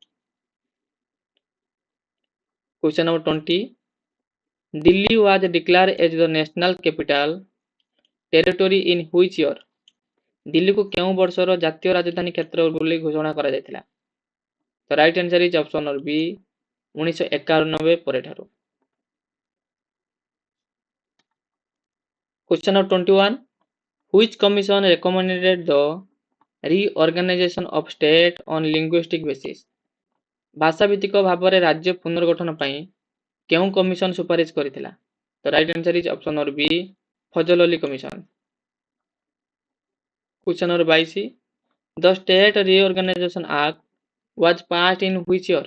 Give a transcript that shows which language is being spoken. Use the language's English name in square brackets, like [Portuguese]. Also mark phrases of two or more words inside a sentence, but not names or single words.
[English] question number 20, Delhi was declared as the National Capital Territory in which year? [Odia] ଦିଲ୍ଲୀକୁ କେଉଁ ବର୍ଷର ଜାତୀୟ ରାଜଧାନୀ କ୍ଷେତ୍ର ବୋଲି ଘୋଷଣା କରାଯାଇଥିଲା? [English] ତ right answer is option number B, 1991 ପରେଠାରୁ। Question number 21, which commission recommended the reorganization of state on linguistic basis? [Odia] ଭାଷା ଭିତ୍ତିକ ଭାବରେ ରାଜ୍ୟ ପୁନର୍ଗଠନ ପାଇଁ କେଉଁ କମିଶନ ସୁପାରିଶ କରିଥିଲା? [English] ତ right answer is option number B, Fazal Ali Commission. question number 22, the State Reorganization Act was passed in which year?